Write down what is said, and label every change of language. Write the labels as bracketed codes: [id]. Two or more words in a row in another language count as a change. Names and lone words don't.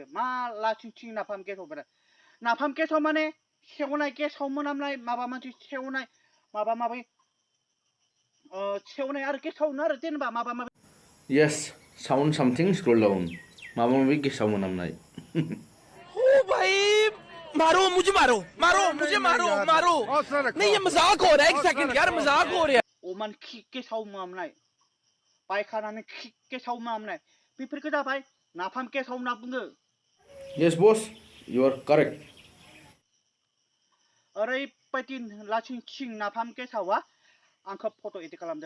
[brx] मा लासिंसिं नाफाम गेसाव बेलाय? नाफाम गेसाव माने सेवनाय गेसाव मोनामनाय माबा मोनसे सेवनाय माबा माबि सेवनाय आरो गेसावनो आरो जेनेबा माबा माबि. [en] yes sound something scroll down [brx] माबा माबि गेसाव मोनामनाय. [hi] ओ भाई मारो मुझे नहीं ये मजाक हो रहा है. एक सेकंड यार मजाक हो रहा है. [brx] अमान खि गेसाव मोनामनाय बायखानानै खि गेसाव मोनामनाय बेफोरखौ जाबाय नाफाम गेसाव होनना बुङो. [en] yes bas you are correct. [brx] ओरैबायदि लासिंसिं नाफाम गेसावा आंखौ [en] photo edit [brx] खालामदों.